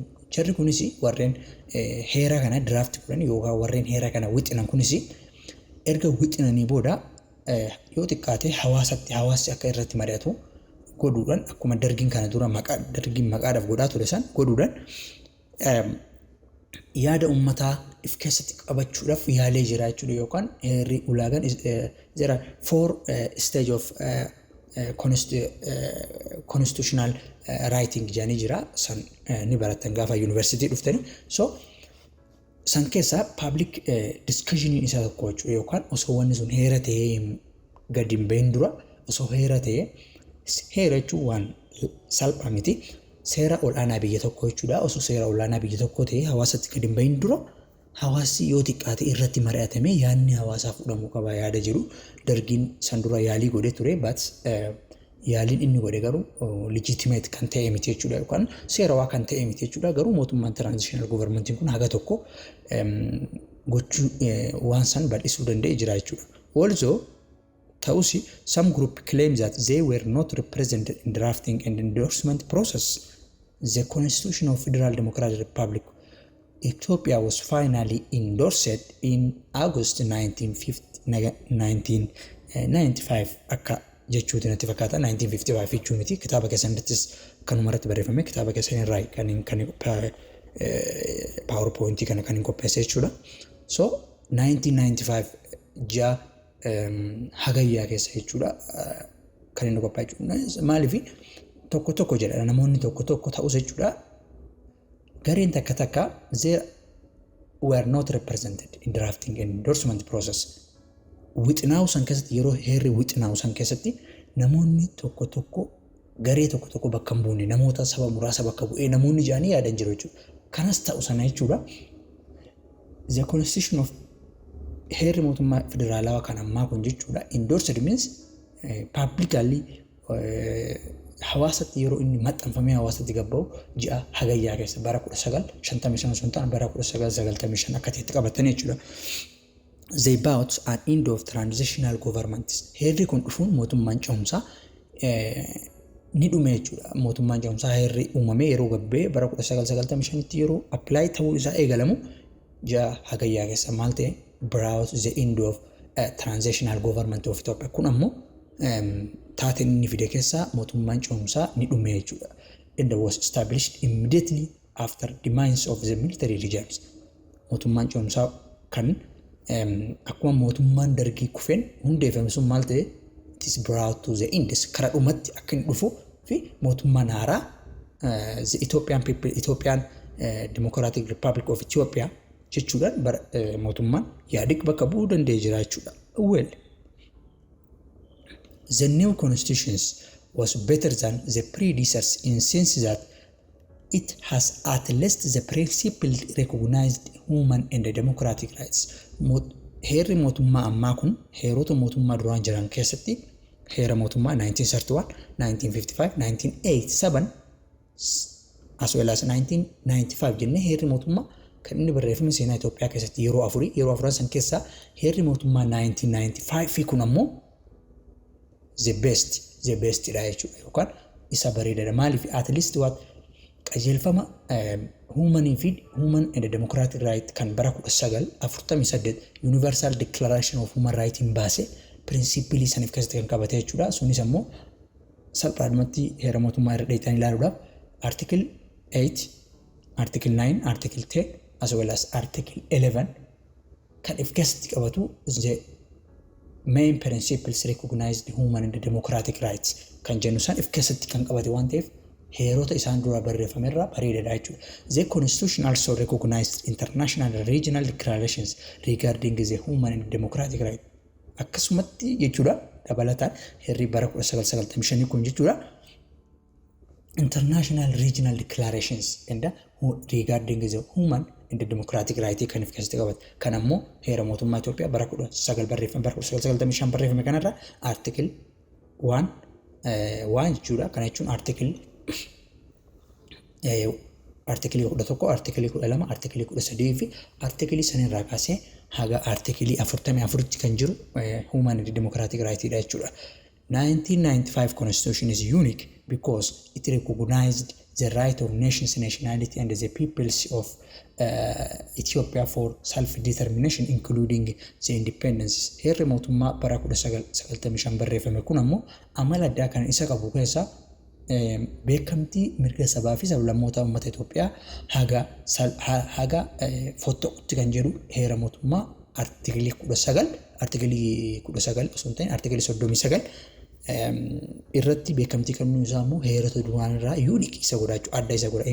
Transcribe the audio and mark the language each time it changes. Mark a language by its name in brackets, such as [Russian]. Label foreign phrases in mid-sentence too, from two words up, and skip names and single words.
[Oromo] Jarri kunis warreen heera kana draft godhan yookaan warreen heera kana wixinan kunis erga wixinanii booda yoo xiqqaate hawaasni akka irratti mari'atu godhuudhaan akkuma Dergiin kana dura Dergiin maqaadhaaf godhaa ture san godhuudhaan yaada uummataa if keessatti qabachuudhaaf yaalee jira jechuudha yookaan heerri ulaagaan [English] there are 4 stage of constitutional writing [Oromo] jedhanii jira san ni barattan gaafa university dhuftani. So san keessa [English] public discussion [Oromo] isa tokko jechuudha yookaan osoo wanni sun heera ta'ee gadi hin bahin dura osoo heera ta'ee heera jechuun waan salphaa miti. Seera olaanaa biyya tokko jechuudha. Osoo seera olaanaa biyya tokko ta'e hawaasatti gadi hin bahin dura hawaasni yoo xiqqaate irratti mari'atamee yaadni hawaasaa fudhamuu qaba yaada jedhu Dergiin san dura yaalii godhee ture but yaaliin inni godhe garuu legitimate kan ta'e miti jechuudha yookaan seerawaa kan ta'e miti jechuudha. Garuu mootummaan [English] transitional government [Oromo] kun haga tokko gochuu waan san bal'isuu danda'e jira jechuudha. [English] Also Tausi, some group claim that they were not represented in drafting and endorsement process. The Constitution of Federal Democratic Republic Ethiopia was finally endorsed in August 1995 [Oromo] akka jechuuti natti fakkaata 1955 jechuun miti kitaaba keessanittis kanumarratti barreeffame kitaaba keessan irraa kan PowerPoint kana kan qopheesse jechuudha. So 1995 ja hagayyaa keessa jechuudha kan inni qophaa'e jechuudha. Maaliif tokko jedha namoonni tokko ta'us jechuudha. Gareen takka [English] they were not represented in drafting and endorsement process. [Oromo] Wixinaawu san keessatti yeroo heerri wixinaawu san keessatti namoonni tokko garee tokko bakka hin buune namoota saba muraasa bakka bu'ee namoonni jaanii yaadan jiru jechuudha. Kanas ta'u sana jechuudha. [English] The Constitution of [Oromo] heerri mootummaa federaalawaa kan ammaa kun jechuudha [English] endorsed means publicly [Oromo] hawaasatti yeroo inni maxxanfamee hawaasatti gabba'u ji'a hagayyaa keessa bara 1955 sun ta'an bara 1995 akka ta'etti qabatanii jechuudha. [English] They brought an end of transitional government. [Oromo] Heerri kun dhufuun mootummaan ce'umsaa ni dhume jechuudha. Mootummaan ce'umsaa heerri uumamee yeroo gabbee bara 1995tti yeroo apply ta'uu isaa eegalamu ji'a hagayyaa keessa maal ta'e [English] brought the end of transitional government of Ethiopia. [Oromo] Kun ammoo taateen inni fide keessaa mootummaan ce'umsaa ni dhume jechuudha. [English] And was established immediately after demise of the military regimes. [Oromo] Mootummaan ce'umsaa kan akkuma mootummaan dargii kufeen hundeeffame sun maal ta'e [English] it is brought to the end [Oromo] karaa dhumatti akka inni dhufu fi mootummaan haaraa [English] the Ethiopian Democratic Republic of Ethiopia [Oromo] jechuudhaan mootummaan yaadik bakka bu'uu danda'ee jira jechuudha. [English] Well, the new constitution was better than the predecessors in sense that it has at least the principle recognized human and democratic rights. [Oromo] Heerri mootummaa ammaa kun heerota mootummaa duraan jiran keessatti heera mootummaa 1931, 1955, 1987 [English] as well as [Oromo] 1995 jennee heerri mootummaa kan inni barreeffame seenaa Itoophiyaa keessatti yeroo afuran san keessaa heerri mootummaa 1995 kun ammoo [English] the best [Oromo] dha jechuudha yookaan isa bareedaadha. Maaliif [English] at least [Oromo] qajeelfama [English] human and democratic right [Oromo] kan bara 1948 Universal Declaration of Human Rights in baase principle saniif keessatti kan qabate jechuudha. Sunis ammoo salphaadhumatti heera mootummaa irra dheetan ilaaluudhaaf article 8, article 9, article 10 [English] as well as [Oromo] article 11 kan if keessatti qabatu [English] the main principles recognized human and democratic rights [Oromo] kan jennu san if keessatti kan qabate waan ta'eef heerota isaan dura barreeffamerraa bareedaadha jechuudha. [English] The constitution also recognized international and regional declarations regarding the human and democratic rights. [Oromo] Akkasumatti jechuudha dabalataan heerri bara 1995 kun jechuudha [English] international regional declarations and regarding the human and democratic rights [Oromo] kan if keessatti qabate. Kan ammoo heera mootummaa Itoophiyaa bara 1995 barreeffame kanarra article 1 jechuudha. Kana jechuun article 11, article 12, article 13 fi article sanirraa kaasee haga article 44 kan jiru [English] human and democratic rights [Oromo] dha jechuudha. [English] 1995 constitution is unique because it recognized the right of nations, nationality and the peoples of Ethiopia for self-determination including the independence. [Oromo] Heerri mootummaa bara 1995 barreeffame kun ammoo amala addaa kan isa qabu keessaa beekamtii mirga sabaa fi sablammoota uummata Itoophiyaa haga fottootti kan jedhu heera mootummaa artikelii 19 osoo hin ta'in artikelii 39 irratti beekamtii kennuu isaa immoo heerota duraan irraa unique isa godhachuu adda isa godha.